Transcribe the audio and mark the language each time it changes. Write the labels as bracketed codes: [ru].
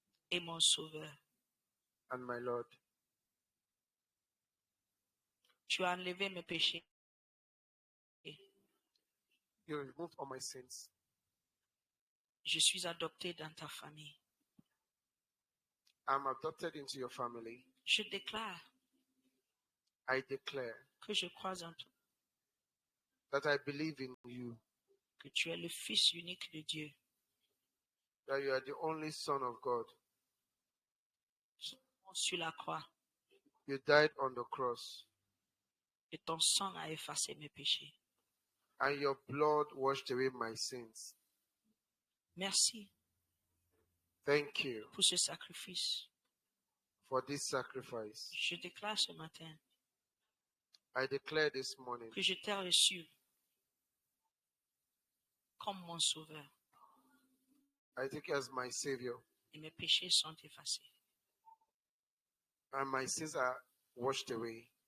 [fr] et mon Sauveur. [en] and my Lord. [fr] Tu as enlevé mes péchés. [en] You removed all my sins. [fr] Je suis adopté dans ta famille. [en] I'm adopted into your family. [fr] Je déclare [en] I declare [fr] que je crois en toi, [en] that I believe in you, [fr] que tu es le Fils unique de Dieu, [en] that you are the only Son of God. [fr] sur la croix, [en] You died on the cross, [fr] et ton sang a effacé mes péchés. [en] and your blood washed away my sins. [fr] Merci [en] Thank you [fr] pour ce sacrifice. [en] for this sacrifice. [fr] Je déclare ce matin [en] I declare this morning [fr] que je t'ai reçu comme mon Sauveur [en] I take you as my Savior, [fr] et mes péchés sont effacés. [en] and my sins are washed away